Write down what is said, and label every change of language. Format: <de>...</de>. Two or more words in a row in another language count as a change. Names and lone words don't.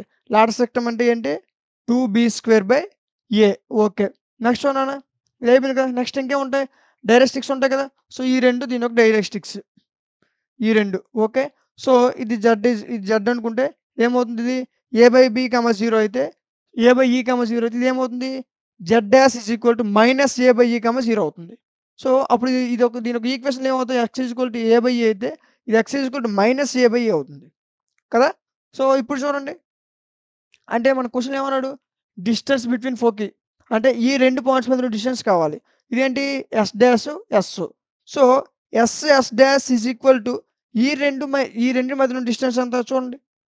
<en>latus rectum</en> <te>అంటే ఏంటి? 2b²/a. ఓకే.</te> <en>next one</en> <te>నాన్న. ఇది అయిపోయింది కదా! నెక్స్ట్ ఇంకేముంటాయి? డైరెక్ట్రిక్స్ ఉంటాయి కదా! సో, ఈ 2 దీని యొక్క డైరెక్ట్రిక్స్. ఈ 2 ఓకే. సో, ఇది జెడ్ అనుకుంటే ఏమవుతుంది ఇది? a/b, 0 అయితే a/e, 0 అయితే ఇదేమవుతుంది?</te> <en>Z dash is equal to -a/e, 0 అవుతుంది.</en> <te>సో, అప్పుడు దీనొక ఈక్వేషన్‌లు ఏమవుతాయి? x a/e అయితే ఇది x -a/e అవుతుంది. కదా! సో, ఇప్పుడు చూడండి. అంటే మన క్వెషన్ ఏమన్నాడు?</te> <en>distance between foci.</en> <te>అంటే ఈ 2 పాయింట్స్ మధ్యలో డిస్టెన్స్ కావాలి. ఇదేంటి?</te> <en>S dash, S.</en> <te>సో,</te> <en>S dash is equal to</en> <te>ఈ రెండిటి మధ్యలో డిస్టెన్స్ ఎంత చూడండి.</te>